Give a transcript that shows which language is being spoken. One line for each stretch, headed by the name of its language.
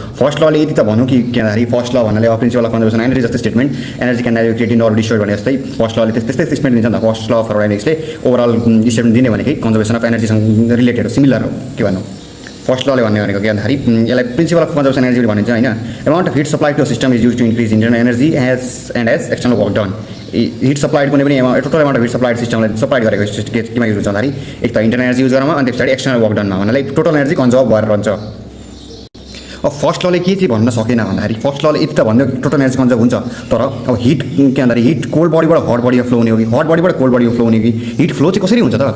Nepali: First लले यति त भनौँ कि यहाँनिर फर्स्ट ल भन्नाले प्रिन्सिपल अफ कन्जर्भेसन एनर्जी जस्तै statement, energy can neither create Nar destroy भने जस्तै फर्स्ट लले त्यस्तै स्टेटमेन्ट दिन्छ नि त। First law of थर्मोडाइनामिक्सले overall statement दिने भनेकै कन्जर्भेसन अफ एनर्जीसँग रिलेटेड हो, सिमिलर हो। के भन्नु फर्स्ट लले भन्ने भनेको ज्ञानधारी यसलाई प्रिन्सिपल अफ कन्जर्भेसन एनर्जी भनिन्छ होइन।
English: Amount of heat supply to system is use to increase internal energy as external work done.
Nepali: Hit supplied कुनै पनि total amount of heat supplied सिस्टमलाई supply गरेको केमा युज हुन्छ भन्दाखेरि एक त इन्टरनल एनर्जी युज गर्नमा, अनि त्यस पछाडि एक्सटर्नल वर्क डनमा, भन्नाले टोटल एनर्जी कन्जर्भ भएर रहन्छ। अब फर्स्ट लले के चाहिँ भन्न सकेन भन्दाखेरि फर्स्ट लले यति त भन्यो टोटल एनर्जी कन्जर्भ हुन्छ, तर अब हिट के भन्दाखेरि हिट कोल्ड बडीबाट हट बडीमा फ्लो हुने हो कि हट बडीबाट कोल्ड बडीमा फ्लो हुने कि हिट फ्लो चाहिँ कसरी हुन्छ त?